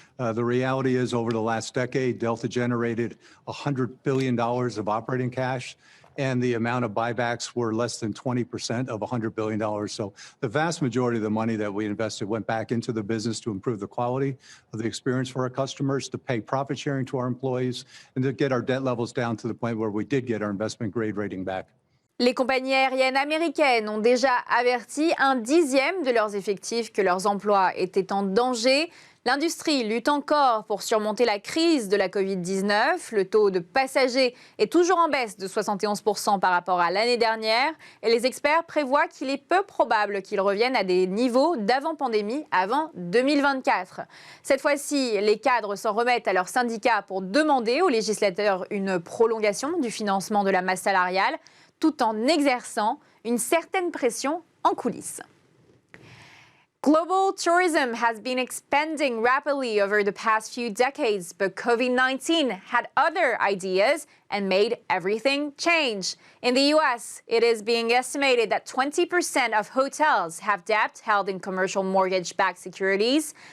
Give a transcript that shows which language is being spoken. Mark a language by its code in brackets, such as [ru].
[en] The reality is, over the last decade, Delta generated $100 billion of operating cash, and the amount of buybacks were less than 20% of $100 billion. So the vast majority of the money that we invested went back into the business to improve the quality of the experience for our customers, to pay profit sharing to our employees, and to get our debt levels down to the point where we did get our investment grade rating back. [fr] Les compagnies aériennes américaines ont déjà averti 1/10 de leurs effectifs que leurs emplois étaient en danger. L'industrie lutte encore pour surmonter la crise de la Covid-19. Le taux de passagers est toujours en baisse de 71% par rapport à l'année dernière. Et les experts prévoient qu'il est peu probable qu'ils reviennent à des niveaux d'avant-pandémie avant 2024. Cette fois-ci, les cadres s'en remettent à leurs syndicats pour demander aux législateurs une prolongation du financement de la masse salariale, tout en exerçant une certaine pression en coulisses. [en] Global tourism has been expanding rapidly over the past few decades, but COVID-19 had other ideas and made everything change. In the US, it is being estimated that 20% of hotels have debt held in commercial mortgage-backed securities.